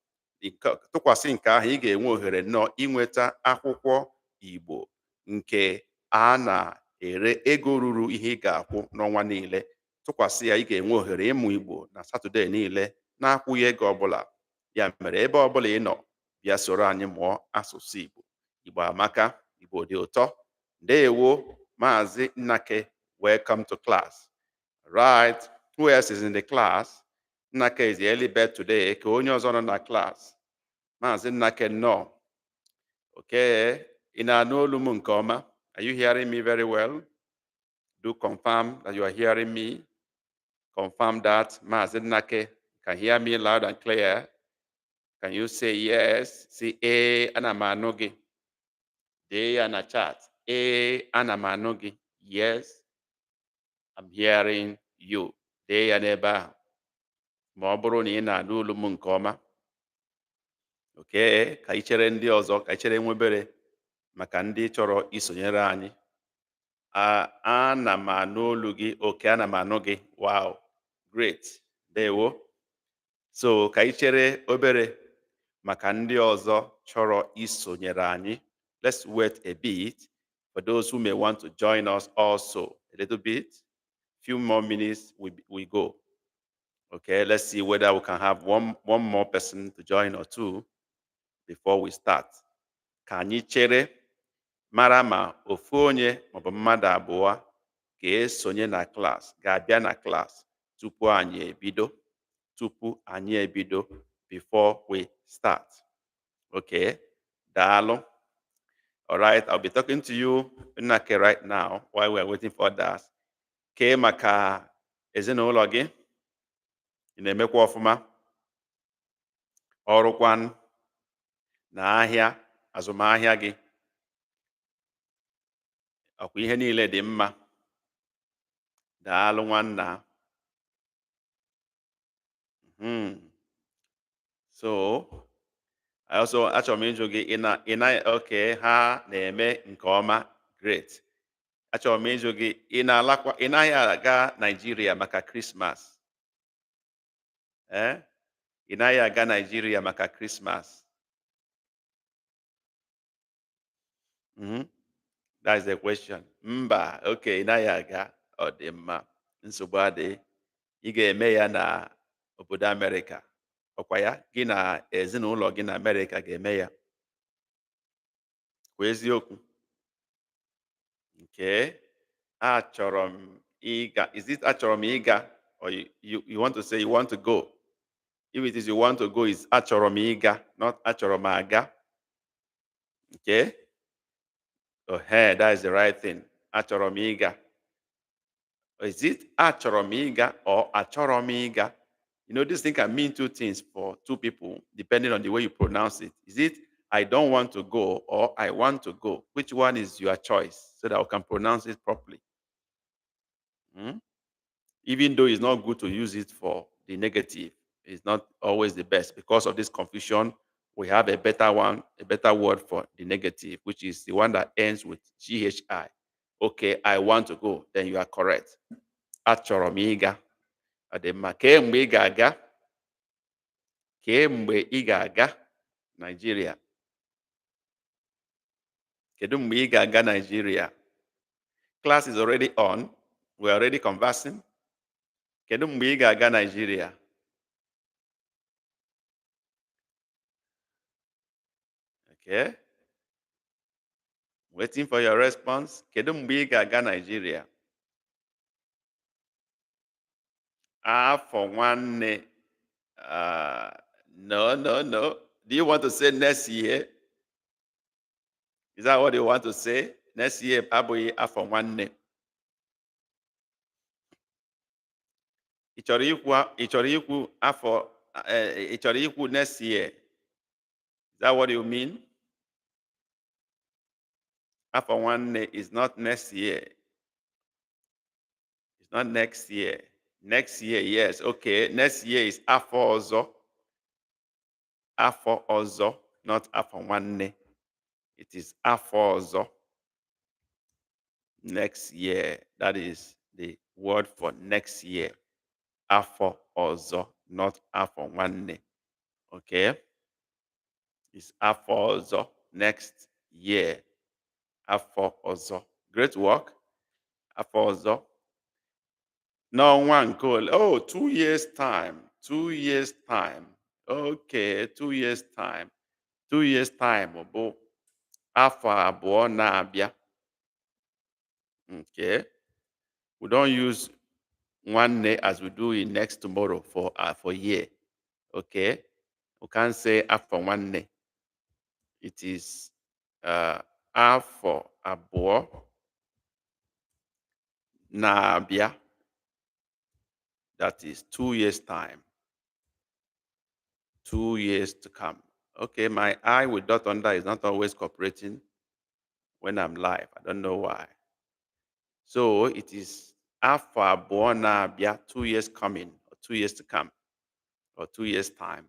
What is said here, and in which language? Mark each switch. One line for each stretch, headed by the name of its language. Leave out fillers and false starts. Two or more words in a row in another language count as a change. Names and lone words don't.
Igbo: Tụkwasị nke ahụ, ị ga-enwe ohere nnọọ inweta akwụkwọ Igbo nke a na-ere ego ruru ihe ị ga-akwụ n'ọnwa niile. Tụkwasị ya, ị ga-enwe ohere ịmụ Igbo na Satọde niile na-akwụghị ego ọbụla. Ya mere, ebe ọbụla ị nọ, bịa soro anyị mụọ asụsụ Igbo. Igbo amaka, Igbo dị ụtọ. Ndewo, Maazị Nnake,
English: welcome to class. Right, who else is in the class? Nnake is the early bird today.
Igbo: Ka onye ọzọ nọ na class? Maazị Nnake nọ. Okay, ị na-anụ olu m nke ọma?
English: Are you hearing me very well? Do confirm that you are hearing me. Confirm that Maazị Nnake can hear me loud and clear. Can you say yes? Say,
Igbo: ana m anụ gị. Dee ya na chat. Ana m anụ gị.
English: Yes, I'm hearing you.
Igbo: Dee ya n'ebe ahụ. Ma ọ bụrụ na ị na-anụ olu m nke ọma. Okay, ka ị chere ndị ọzọ, ka ị chere nwebere maka ndị chọrọ isonyere anyị. Ana m anụ olu gị. Okay, ana m anụ gị.
English: Wow, great. Ndewo.
Igbo: So ka ị chere obere maka ndị ọzọ chọrọ isonyere anyị.
English: Let's wait a bit for those who may want to join us also. A little bit. Few more minutes, we go. Okay, let's see whether we can have one more person to join or two before we start.
Igbo: Ka anyị chere mara ma ofu onye maọbụ mmadụ abụọ ga-esonye na class, ga-abịa na class tupu anyị ebido,
English: before we start.
Igbo: Okay, daalụ. All right, I'll be talking to you, Nnake, right now while we're waiting for others. Kee maka ezinụlọ gị? Ị na-emekwa ọfụma? Ọrụkwan na ahịa, azụmahịa gị? Ọkwa ihe niile dị mma? Daalụ nwanna. So, achọrọ m ịjụ gị, okay, ha na-eme nke ọma, great. Achọrọ m ịjụ gị, ị naghị aga Nigeria maka Christmas? Ị naghị aga Nigeria maka Christmas?
English: That is the question.
Igbo: Mba, okay, ị naghị aga. Ọ dị mma, nsogbu adịghị. Ị ga-eme ya na obodo Amerịka. Ọkwa ya, gị na ezinụlọ gị na Amerịka ga-eme ya. Kwa eziokwu. Okay. Achọrọ m ịga.
English: Is it
Igbo: achọrọ m ịga?
English: Or you want to say you want to go? If it is you want to go, it's
Igbo: achọrọ m ịga,
English: not
Igbo: achọrọ m aga.
English: Okay. Oh, hey, that is the right thing.
Igbo: Achọrọ m ịga.
English: Is it
Igbo: achọrọ m ịga or achọrọ m ịga?
English: You know, this thing can mean two things for two people, depending on the way you pronounce it. Is it I don't want to go or I want to go? Which one is your choice so that I can pronounce it properly? Hmm? Even though it's not good to use it for the negative, it's not always the best. Because of this confusion, we have a better one, a better word for the negative, which is the one that ends with GHI. Okay, I want to go. Then you are correct.
Igbo: Achọrọ m ịga. Ọ dị mma. Kemgbe ị ga-aga? Kemgbe ị ga-aga Nigeria? Kedu mgbe ị ga-aga Nigeria?
English: Class is already on. We're already conversing.
Igbo: Kedu mgbe ị ga-aga Nigeria?
English: Okay. Waiting for your response.
Igbo: Kedu mgbe ị ga-aga Nigeria? Afọ nwanne.
English: No, no, no. Do you want to say next year? Is that what you want to say? Next year,
Igbo: abụghị afọ nwanne. Ị chọrọ ikwu afọ, ị chọrọ ikwu
English: next year? Is that what you mean?
Igbo: Afọ nwanne
English: is not next year. It's not next year. Next year, yes. Okay. Next year is
Igbo: afọ ọzọ. Afọ ọzọ, not afọ nwanne.
English: It is
Igbo: afọ ọzọ.
English: Next year. That is the word for next year.
Igbo: Afọ ọzọ, not afọ nwanne.
English: Okay? It's
Igbo: afọ ọzọ,
English: next year.
Igbo: Afọ ọzọ.
English: Great work.
Igbo: Afọ ọzọ. N'ọnwa nke ole?
English: Oh, 2 years time. 2 years time. Okay, 2 years time. 2 years time
Igbo: bụ afọ abụọ na-abịa.
English: Okay. We don't use nwanne as we do in next tomorrow for year. Okay. We can't say
Igbo: afọ nwanne.
English: It is
Igbo: afọ abụọ na-abịa.
English: That is 2 years time. 2 years to come. Okay, my eye with dot under is not always cooperating when I'm live. I don't know why. So it is
Igbo: afọ abụọ na-abịa,
English: 2 years coming, or 2 years to come, or 2 years time.